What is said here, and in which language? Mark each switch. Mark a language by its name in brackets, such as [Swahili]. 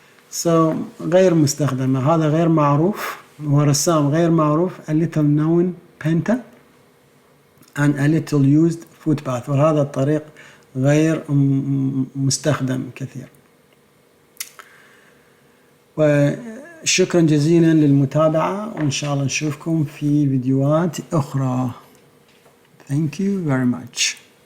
[Arabic] So غير مستخدمة. هذا غير معروف. هو رسام غير معروف. [English] A little known painter and a little used footbath. [Arabic] وهذا الطريق غير مستخدم كثير. وشكرا جزيلا للمتابعة، وإن شاء الله نشوفكم في فيديوهات أخرى. [English] Thank you very much.